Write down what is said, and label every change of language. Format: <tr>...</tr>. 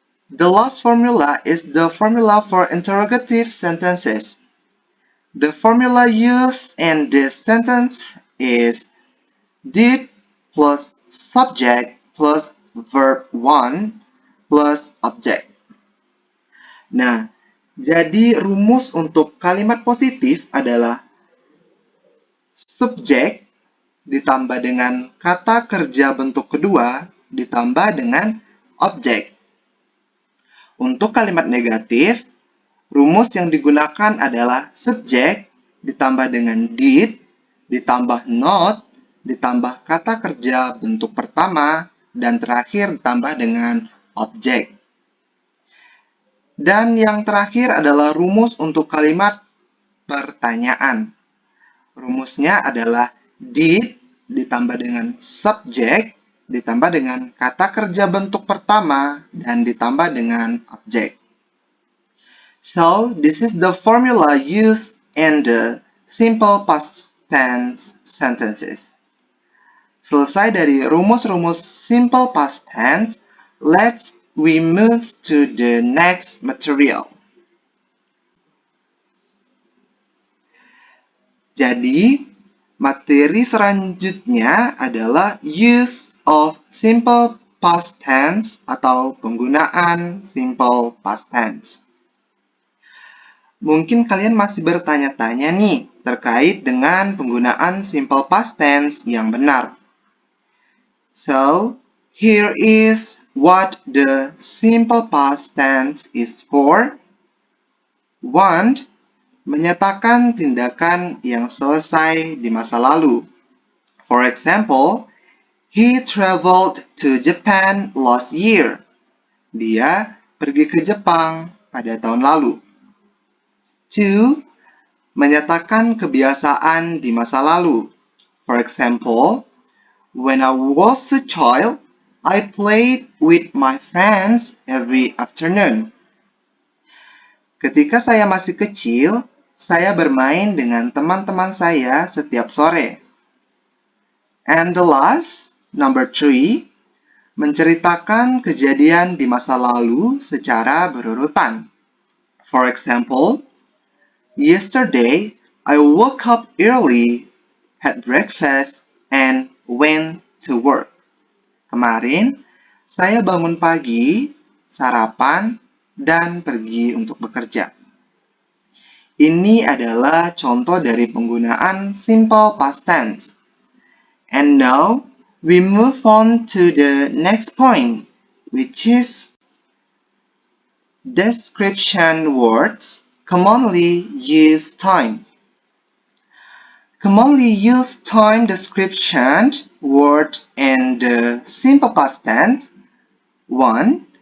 <en>The last formula is the formula for interrogative sentences. The formula used in this sentence is did plus subject plus verb 1 plus object.</en> <id>Nah, jadi rumus untuk kalimat positif adalah subjek ditambah dengan kata kerja bentuk kedua ditambah dengan objek. Untuk kalimat negatif, rumus yang digunakan adalah subjek ditambah dengan did, ditambah not, ditambah kata kerja bentuk pertama, dan terakhir ditambah dengan objek. Dan yang terakhir adalah rumus untuk kalimat pertanyaan. Rumusnya adalah did ditambah dengan subjek, ditambah dengan kata kerja bentuk pertama, dan ditambah dengan objek.</id> <en>So, this is the formula used in the simple past tense sentences.</en> <id>Selesai dari rumus-rumus</id> <en>simple past tense, we move to the next material.</en> <id>Jadi, materi selanjutnya adalah use of simple past tense atau penggunaan simple past tense. Mungkin kalian masih bertanya-tanya nih terkait dengan penggunaan simple past tense yang benar.</id> <en>So, here is what the simple past tense is for. 1.</en> <id>Menyatakan tindakan yang selesai di masa lalu.</id> <en>For example, he traveled to Japan last year.</en> <id>Dia pergi ke Jepang pada tahun lalu. 2. Menyatakan kebiasaan di masa lalu.</id> <en>For example, when I was a child, I played with my friends every afternoon.</en> <id>Ketika saya masih kecil, saya bermain dengan teman-teman saya setiap sore.</id> <en>And the last, number 3,</en> <id>menceritakan kejadian di masa lalu secara berurutan.</id> <en>For example, yesterday, I woke up early, had breakfast, and went to work.</en> <id>Kemarin, saya bangun pagi, sarapan, dan pergi untuk bekerja. Ini adalah contoh dari penggunaan simple past tense.</id> <en>And now, we move on to the next point, which is description words commonly used time. Commonly used time description word in the simple past tense. 1.</en>